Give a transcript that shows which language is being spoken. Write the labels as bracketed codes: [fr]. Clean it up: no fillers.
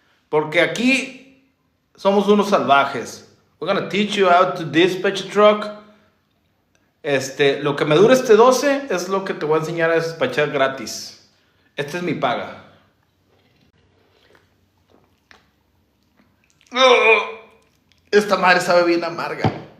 [es] Porque aquí somos unos salvajes. [en] We're gonna teach you how to dispatch a truck. [es] Lo que me dura este 12 es lo que te voy a enseñar a despachar gratis. Esta es mi paga. Esta madre sabe bien amarga.